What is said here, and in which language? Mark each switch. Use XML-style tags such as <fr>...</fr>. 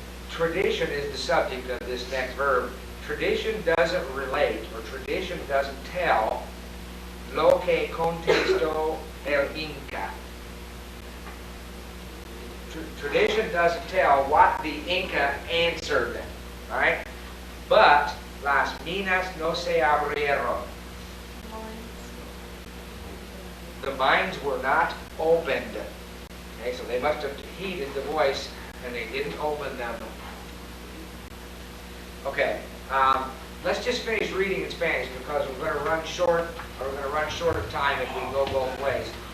<en>Tradition is the subject of this next verb. Tradition doesn't relate, or tradition doesn't tell,</en> <es>lo que contestó el Inca.</es> <en>Tradition doesn't tell what the Inca answered, right?</en> <es>But las minas no se abrieron.</es> <en>The mines were not opened. Okay, so they must have heeded the voice and they didn't open them. Okay, let's just finish reading in Spanish because we're going to run short, or we're going to run short of time if we go both ways.</en>